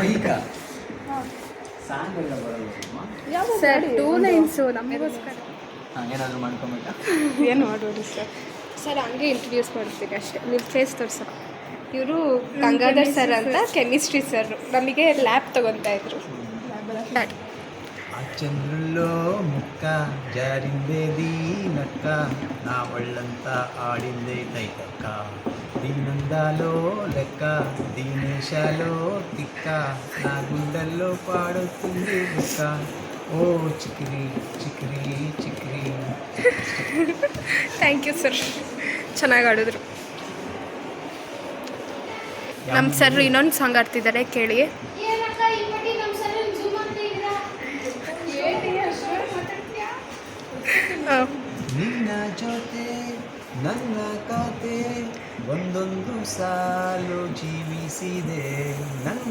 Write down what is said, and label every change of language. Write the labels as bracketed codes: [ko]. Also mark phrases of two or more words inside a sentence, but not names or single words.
[kn] ಬೈಕ ಸಾಂಗ್ ಎಲ್ಲ ಬರಲ್ಲ. ಸರ್ 2 ಲೈನ್ಸು ನಮಗೋಸ್ಕರ. ಹಾಂ, ಏನಾದರೂ ಮಾಡ್ಕೊಂಬೇಕಾ? ಏನು ಮಾಡೋದು ಸರ್? ಸರ್ ಹಂಗೆ ಇಂಟ್ರಡ್ಯೂಸ್ ಮಾಡ್ತೀನಿ ಅಷ್ಟೇ, ನೀವು ಫೇಸ್ ತೋರಿಸೋ. ಇವರು ಗಂಗಾಧರ್ ಸರ್ ಅಂತ ಕೆಮಿಸ್ಟ್ರಿ ಸರ್, ನಮಗೆ ಲ್ಯಾಬ್ ತೊಗೊತಾ ಇದ್ರು. [te] ఆ చంద్రుల్లో ముక్క జారిందే దీనక్క, నా ఒళ్ళంతా ఆడిందే తైతక్క, దీనందాలో లెక్క దీనేశాలో తిక్క, నా గుండెల్లో పాడుతుంది బుక్క, ఓ చిక్కిరి చిక్కిరి చిక్కిరి. [en] thank you [kn] ಸರ್, ಚೆನ್ನಾಗಿ ಆಡಿದ್ರು. ನಮ್ಮ ಸರ್ ಇನ್ನೊಂದು ಸಾಂಗ್ ಆಡ್ತಿದ್ದಾರೆ, ಕೇಳಿ. ನಿನ್ನ ಜೊತೆ ನನ್ನ ಕತೆ ಒಂದೊಂದು ಸಾಲು ಜೀವಿಸಿದೆ, ನನ್ನ